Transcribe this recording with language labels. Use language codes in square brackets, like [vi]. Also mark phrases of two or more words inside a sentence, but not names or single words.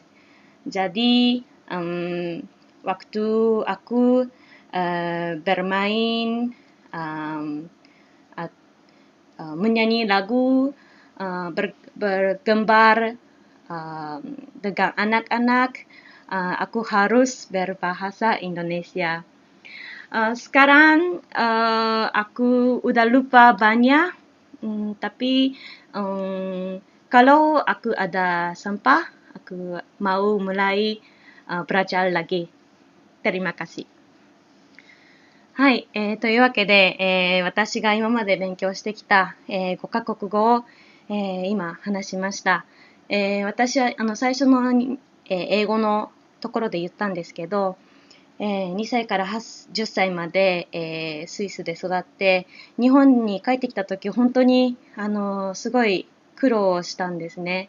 [id] Jadi, waktu aku bermain, menyanyi lagu, bergambar dengan anak-anak, aku harus berbahasa Indonesia. Sekarang aku udah lupa banyak, tapi kalau aku ada sampah, aku mau mulai belajar lagi. Terima kasih. [ja] はい、というわけで、私が今まで勉強してきた、5カ国語を、今話しました。私は最初の、英語のところで言ったんですけど、2歳から10歳まで、スイスで育って、日本に帰ってきたとき本当にすごい苦労したんですね。